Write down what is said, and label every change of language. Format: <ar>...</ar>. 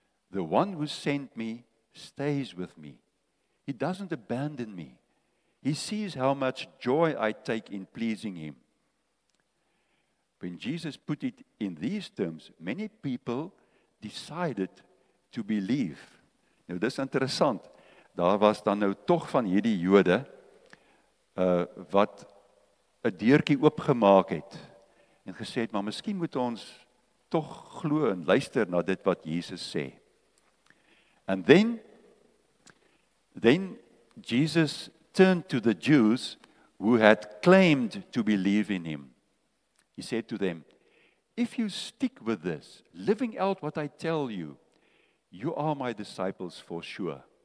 <en>The one who sent me stays with me. He doesn't abandon me. He sees how much joy I take in pleasing him. When Jesus put it in these terms, many people decided to believe.</en> <af>Nou, dis interessant. Daar was dan nou tog van hierdie Jode wat 'n deurtjie oopgemaak het en gesê het, maar miskien moet ons tog glo en luister na dit wat Jesus sê.</af> <en>And then Jesus turned to the Jews who had claimed to believe in him. He said to them, if you stick with this, living out what I tell you, you are my disciples for sure.</en>